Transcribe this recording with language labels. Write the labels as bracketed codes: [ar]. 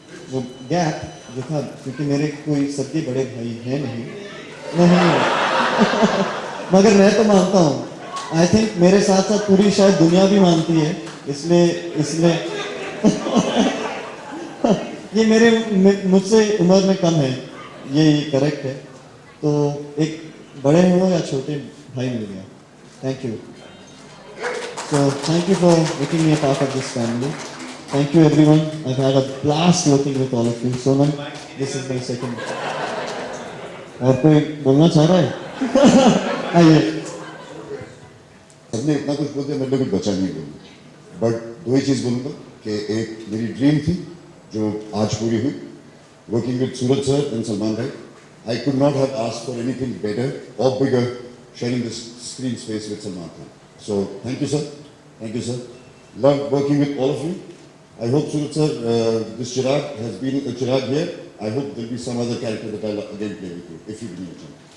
[hi] वो गैप जो था, क्योंकि मेरे कोई सबके बड़े भाई हैं नहीं, नहीं मगर मैं तो मानता हूँ, आई थिंक मेरे साथ साथ पूरी शायद दुनिया भी मानती है, इसलिए इसलिए ये मुझसे उम्र में कम है, ये करेक्ट है। तो एक बड़े हो या छोटे भाई मिल गया। Thank you. [en] So thank you for making me a part of this family. Thank you everyone. I've had a blast working with all of you. [hi] Sonam, [en] this is my second. [hi] और कोई बोलना चाह रहा है? आइए। सबने इतना कुछ बोलते मैंने कुछ बचा नहीं बोलूँ, बट दो ही चीज़ बोलूँगा कि एक मेरी ड्रीम थी जो आज पूरी हुई, [en] Working with Suraj sir and Salman भाई. I could not have asked for anything better or bigger sharing this screen space with Salman Khan. So thank you sir, thank you sir. Love working with all of you. I hope Suraj sir, this Chirag has been a Chirag here. I hope there will be some other character that I'll again play with you if you give me a chance.